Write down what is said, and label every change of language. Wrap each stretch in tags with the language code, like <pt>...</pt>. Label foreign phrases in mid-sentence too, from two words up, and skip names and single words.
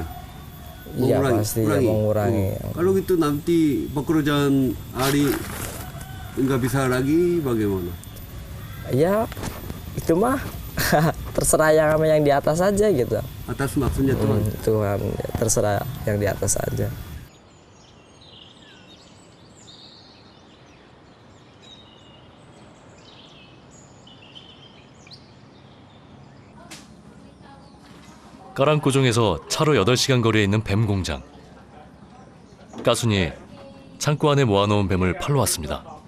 <id>Iya pasti ya, mengurangi. Kalau gitu nanti pekerjaan Ari nggak bisa lagi bagaimana? Ya itu mah terserah yang sama yang di atas aja gitu. Atas maksudnya Tuhan. Tuhan, ya, terserah yang di atas aja.</id> <ko>까랑꼬종에서 차로 8시간 거리에 있는 뱀 공장. 까순이 창고 안에 모아놓은 뱀을 팔러 왔습니다.</ko>